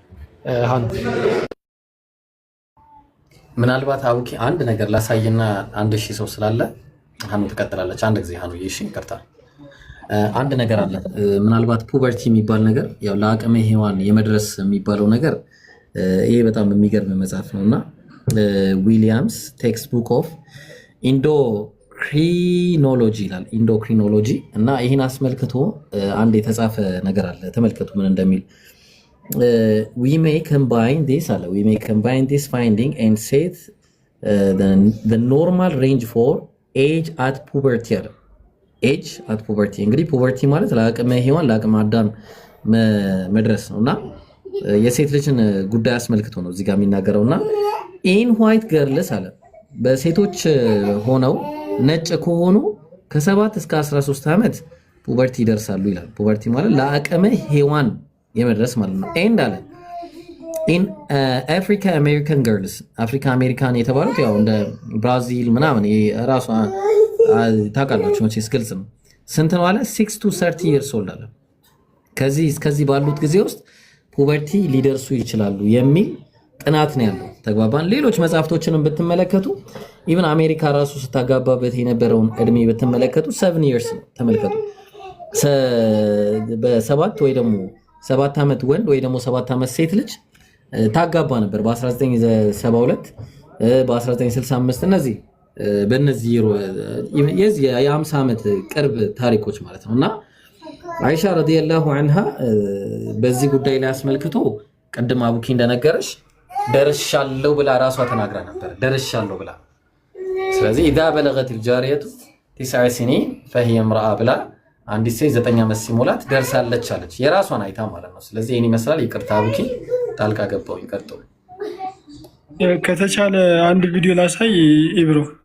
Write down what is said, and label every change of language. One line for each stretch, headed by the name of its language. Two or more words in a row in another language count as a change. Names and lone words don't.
Amharic: ምናልባት አቡኪ አንድ ነገር ላሳይና 1000 ሰው ስላለ ሀኑ ትቀጥላለች። አንድ ጊዜ ሀኑ ይሽ ይቅርታ፣ አንድ ነገር አለ። ምናልባት ፑበርቲ የሚባል ነገር ያው ለአቅመ ሔዋን የመድረስ የሚባለው ነገር ይሄ በጣም የሚገርም መጽሐፍ ነውና ዊሊያምስ ቴክስት ቡክ ኦፍ ኢንዶክሪኖሎጂ ይላል። ኢንዶክሪኖሎጂ እና ይህን አስመልክቶ አንድ የተጻፈ ነገር አለ። ተመልከቱ ምን እንደሚል
English: we may combine this finding and set the normal range for age at puberty
Amharic: አለ።
English: age at puberty
Amharic: እንግዲህ ፑበርቲ ማለት ለአቅመ ሔዋን ለአቅመ አዳም መድረስ ነውና የሴት ልጅን ጉዳይ አስመልክቶ ነው እዚህ ጋር የሚናገረውና
English: in white girls
Amharic: አለ በሴቶች ሆነው ነጭ ከሆኑ ከ7 እስከ 13 ዓመት ፑበርቲ ይደርሳሉ ይላል። ፑበርቲ ማለት ለአቅመ ሔዋን የመድረስ ማለት ነው። ኤንድ አለ
English: in African American girls
Amharic: አፍሪካ አሜሪካን የተባሉት ያው እንደ ብራዚል ምናምን ራሱ ታውቃላችሁ መቼስ ግልጽ ነው። ስንት ነው አለ
English: 6 to 30 years old
Amharic: አለ። ከዚህ እስከዚህ ባሉት ጊዜ ውስጥ ፑበርቲ ሊደርሱ ይችላሉ የሚል ጥናት ነው ያለው። ተግባባን። ሌሎች መጽሐፍቶችንም ብትመለከቱ ኢቭን አሜሪካ ራሱ ስታጋባበት የነበረውን እድሜ ብትመለከቱ 7 years ነው። ተመልከቱ። በሰባት ወይ ደግሞ 7 ዓመት ወንድ ወይ ደግሞ 7 ዓመት ሴት ልጅ ታጋባ ነበር በ1972 በ1965 እነዚህ በእነዚህ የዚህ የ50 ዓመት ቅርብ ታሪኮች ማለት ነው። እና አይሻ
Arabic: رضي الله عنها
Amharic: በዚህ ጉዳይ ላይ አስመልክቶ ቅድም አቡኪ እንደነገረሽ ደርሻለሁ ብላ ራሷ ተናግራ ነበር። ደርሻለሁ ብላ ስለዚህ
Arabic: إذا بلغت الجاريه 9 سنين فهي امراه
Amharic: ብላ አንዲት ሴት 9 ዓመት ሲሞላት ደርሳለች አለች። የራሷን አይታ ማለት ነው። ስለዚህ ይሄን ይመስላል። ይቅርታ አቡኪ ጣልቃ ገባው። ይቀጥሉ። ከተቻለ አንድ ቪዲዮ ላሳይ ኢብሮ።